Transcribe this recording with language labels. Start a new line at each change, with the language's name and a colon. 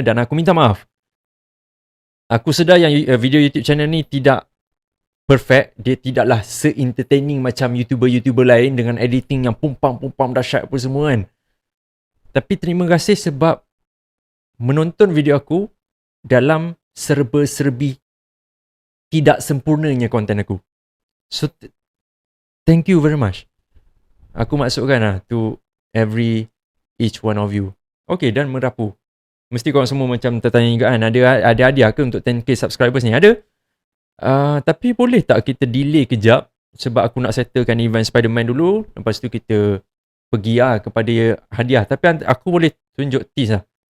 Malay: Dan aku minta maaf, aku sedar yang video YouTube channel ni tidak perfect, dia tidaklah se-entertaining macam YouTuber-YouTuber lain dengan editing yang pumpam dahsyat apa semua kan. Tapi terima kasih sebab menonton video aku dalam serba-serbi tidak sempurnanya konten aku.
English: So thank you very much.
Malay: Aku maksudkan
English: to each one of you.
Malay: Okay, dan merapu. Mesti korang semua macam tertanya juga kan, ada hadiah ke untuk 10k subscribers ni? Ada. Tapi boleh tak kita delay kejap sebab aku nak settlekan event Spider-Man dulu, lepas tu kita pergi kepada hadiah. Tapi aku boleh tunjuk tease lah.